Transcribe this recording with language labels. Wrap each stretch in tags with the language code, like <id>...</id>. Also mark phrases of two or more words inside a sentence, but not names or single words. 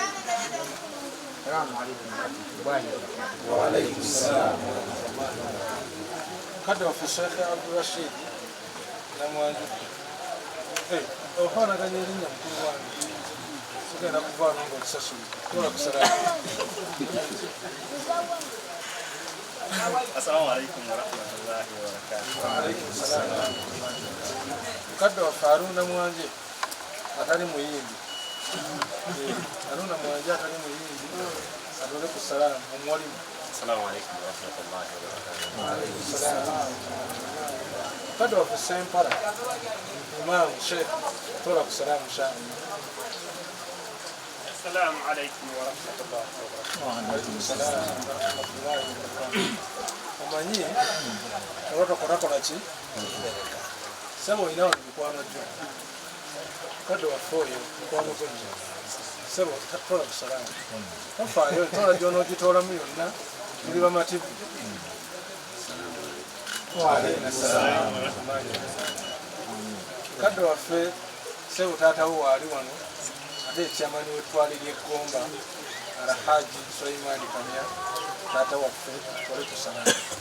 <ar>وعليكم السلام.</ar> <lg>Kadda waffe Sheikh Abdul Rashid namwanju ofaanaganya erinnya mukulu wange sigenda kuvaano ng'olisasuli tola ku salaamu.</lg> <ar>السلام عليكم ورحمة الله وبركاته. وعليكم السلام.</ar> <lg>Mukadde waffe Haruna Mwanje atali muyimbi Haruna Mwanje atali muyimbi atole ku salaamu omwalimu.</lg> <ar>السلام عليكم ورحمة الله وبركاته. وعليكم السلام.</ar> <lg>Mukadde waffe Sempala Imam Sheikh tola ku salaamu inshallah.</lg> <ar>السلام عليكم ورحمة الله وبركاته. وعليكم السلام ورحمة الله وبركاته.</ar> <lg>Omanyi oba tokola ki sebo olina wano mikwano gyo kadde waffe oyo mikwano gwo gyo sebo tola ku salaamu tofaayo tola gy'onoogitoolamu yonna tuli bamativu. Kadde waffe sebo taatawo waali wano ate ekyamani wetwali ly'eggomba Alhaji Suleimani Kamya taata waffe tole ku salaamu.</lg>